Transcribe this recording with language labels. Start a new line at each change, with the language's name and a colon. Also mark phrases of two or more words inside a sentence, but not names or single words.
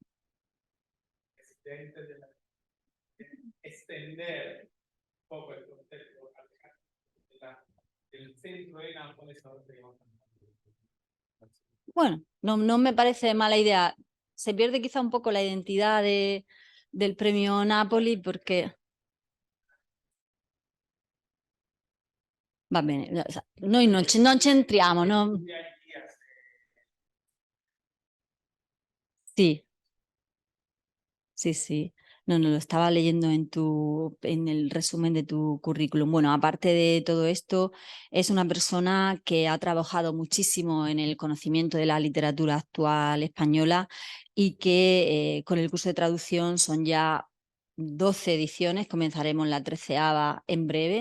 Spanish: Estender un poco el concepto del centro de Nápoles. Bueno, no me parece mala idea. Se pierde quizá un poco la identidad del premio Napoli porque...
Italian: Va bene, noi non c'entriamo, no? Sì,
Spanish: sí, sí. No, lo estaba leyendo en el resumen de tu currículum. Bueno, aparte de todo esto, es una persona que ha trabajado muchísimo en el conocimiento de la literatura actual española y que con el curso de traducción son ya 12 ediciones, comenzaremos la 13ª en breve.